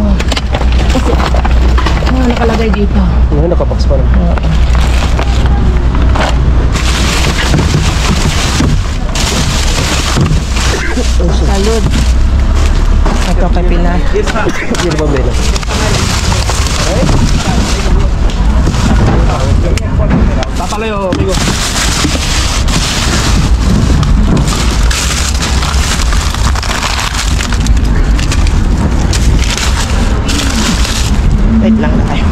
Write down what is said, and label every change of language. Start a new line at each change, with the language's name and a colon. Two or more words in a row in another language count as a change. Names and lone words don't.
Filipino: Kasi, nakalagay dito. Ngayon nakabox pa lang. Salud. Ito kay Pinar.
Portuguese: Esse lado.
Filipino: Hindi ba bela? Papalayo, amigo. Wait lang na tayo.